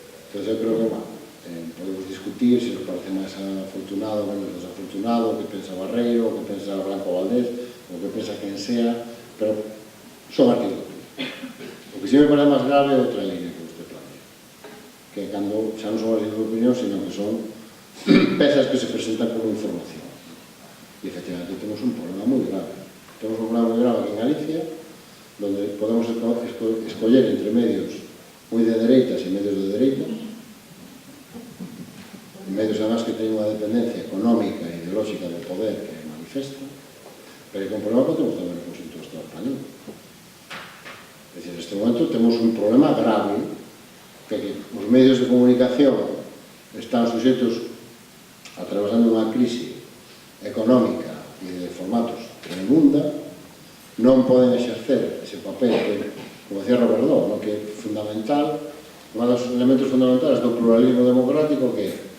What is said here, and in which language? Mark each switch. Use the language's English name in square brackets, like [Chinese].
[Galician] Entón, eu creo que, bueno, podemos discutir se nos parece máis afortunado ou menos desafortunado, o que pensa Barreiro, o que pensa Blanco Valdés, o que pensa quen sea, pero son artigos de opinión. O que sí me parece máis grave é outra línea que usted plantea, que cando xa non son artigos de opinión, sino que son pezas que se presentan como información. [Spanish] Y efectivamente tenemos un problema muy grave. Tenemos un problema muy grave aquí en Galicia, donde podemos escoller entre medios muy de dereitas y medios de dereitas, medios además que tienen una dependencia económica e ideológica del poder que manifiesta, pero con problema que tenemos [Galician] tamén con todo o Estado español. [Spanish] Es decir, en este momento tenemos un problema grave, [Galician] que os medios de comunicación están sujetos a atravesando unha crise económica e de formatos tremenda, non poden exercer ese papel que, como decía Robert Dow, que é fundamental, un dos elementos fundamentales do pluralismo democrático que